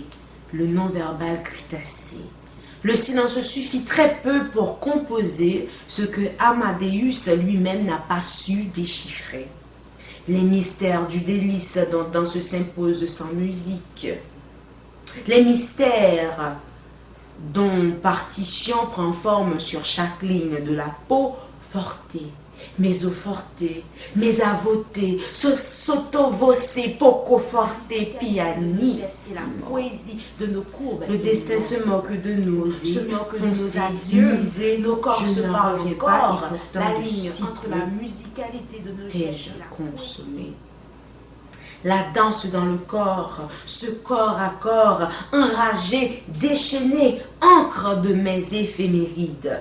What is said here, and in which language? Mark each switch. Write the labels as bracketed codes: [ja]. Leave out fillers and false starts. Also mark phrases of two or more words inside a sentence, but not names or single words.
[fr] Le non-verbal crie assez. Le silence suffit très peu pour composer ce que Amadeus lui-même n'a pas su déchiffrer. Les mystères du délice dont danse s'impose sans musique. Les mystères dont partition prend forme sur chaque ligne de la peau forte. [it] Mezzo forte, mezza vote, sotto voce, poco forte, piani. [fr] C'est la poésie de nos courbes. Le destin se moque de nous, se moque de nos adieux. Nos corps se parlent encore. La ligne entre la musicalité de nos gestes et la consommée. La danse dans le corps, ce corps à corps, enragé, déchaîné, encre de mes éphémérides.